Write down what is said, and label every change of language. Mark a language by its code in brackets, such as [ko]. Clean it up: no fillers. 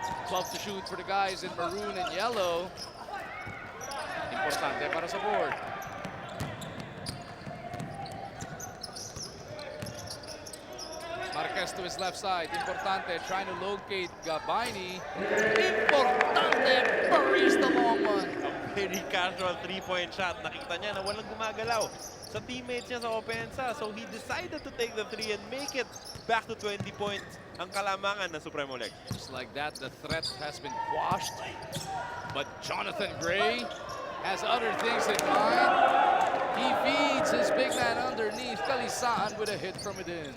[en] 12 to shoot for the guys in maroon and yellow. Importante [tl] para sa board. [en] Marquez to his left side. Importante, trying to locate Gabaini. Importante, buries the long one. A very casual three-point shot. [tl] Nakita niya na walang gumagalaw sa teammates niya sa opensa. [en] So he decided to take the three and make it back to 20 points [tl] ang kalamangan ng [en] Supremo Lex. Just like that, the threat has been quashed. But Jonathan Gray has other things in mind. He feeds his big man underneath. Kalisaan with a hit from within.